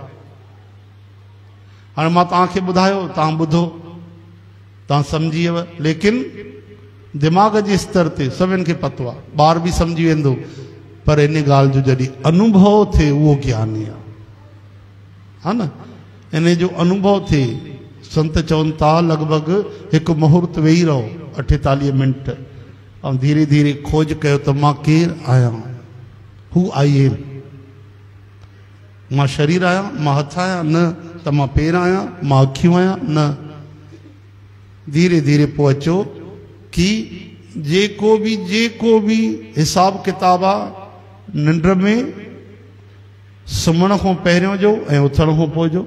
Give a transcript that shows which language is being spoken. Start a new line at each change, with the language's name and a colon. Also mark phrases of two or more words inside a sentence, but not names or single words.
Sindhi: हाणे मां तव्हांखे ॿुधायो, तव्हां ॿुधो, तव्हां सम्झी वियव, लेकिन दिमाग़ जे स्तर ते सभिनि खे पतो आहे, ॿार बि सम्झी वेंदो, पर इन ॻाल्हि जो जॾहिं अनुभव थिए उहो ज्ञानी आहे, हा न। इन जो अनुभव थिए, संत चवनि था लॻभॻि हिकु मुहूर्त वेही रहो 48 मिंट, ऐं धीरे धीरे खोज कयो त मां केरु आहियां,
English: who I am.
Sindhi: मां शरीर आहियां, मां हथ आहियां न, त मां पेर आहियां, मां अखियूं आहियां न। धीरे धीरे पोइ अचो कि जेको बि हिसाब किताब आहे निंड में सुम्हण खां पहिरियों जो ऐं उथण खां पोइ जो।